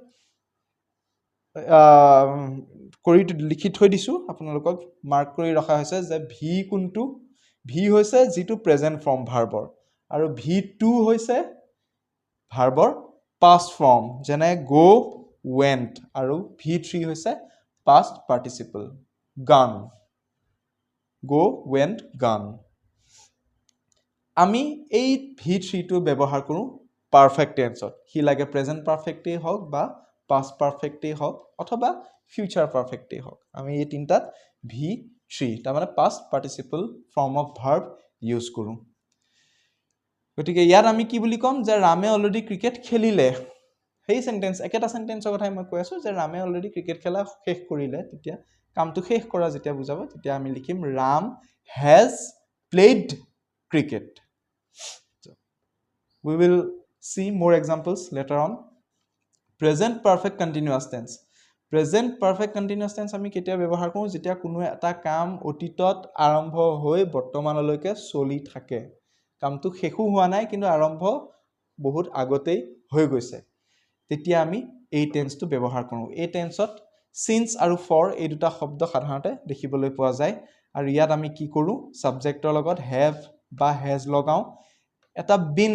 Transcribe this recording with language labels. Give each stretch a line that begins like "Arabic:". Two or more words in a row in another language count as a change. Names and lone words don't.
Assamese: কৰি লিখি থৈ দিছো আপোনালোকক মাৰ্ক কৰি ৰখা হৈছে যে v কোনটো v হৈছে যেটো প্ৰেজেন্ট ফৰ্ম ভাৰ্বৰ আৰু v2 হৈছে ভাৰ্বৰ past form যেনে
English: go went
Assamese: আৰু v3 হৈছে
English: past participle gone go went gone
Assamese: আমি এই v3 টো ব্যৱহাৰ কৰো পাৰফেক্ট টেন্সত হি লাগে প্ৰেজেন্ট পাৰফেক্টে হওক বা past পাৰফেক্টে হওক অথবা ফিউচাৰ পাৰফেক্টে হওক আমি এই তিনটাত v3 তাৰ মানে
English: past participle form of verb
Assamese: ইউজ কৰো গতিকে ইয়াত আমি কি বুলি কম যে ৰামে অলৰেডি ক্ৰিকেট খেলিলে সেই সেন্টেন্স একেটা সেন্টেন্সৰ কথাই মই কৈ আছো যে ৰামে অলৰেডি ক্ৰিকেট খেলা শেষ কৰিলে তেতিয়া কামটো শেষ কৰা যেতিয়া বুজাব তেতিয়া আমি লিখিম ৰাম
English: has played cricket we will see more examples later on present perfect continuous tense
Assamese: আমি কেতিয়া ব্যৱহাৰ কৰো যেতিয়া কোনো এটা কাম অতীতত আৰম্ভ হৈ বৰ্তমানলৈকে চলি থাকে কামটো শেষো হোৱা নাই কিন্তু আৰম্ভ বহুত আগতেই হৈ গৈছে তেতিয়া আমি এই টেন্সটো ব্যৱহাৰ কৰোঁ এই টেন্সত সিন্স আৰু ফৰ এই দুটা শব্দ সাধাৰণতে দেখিবলৈ পোৱা যায় আৰু ইয়াত আমি কি কৰোঁ সাবজেক্টৰ লগত হেভ বা হেজ লগাওঁ এটা বিন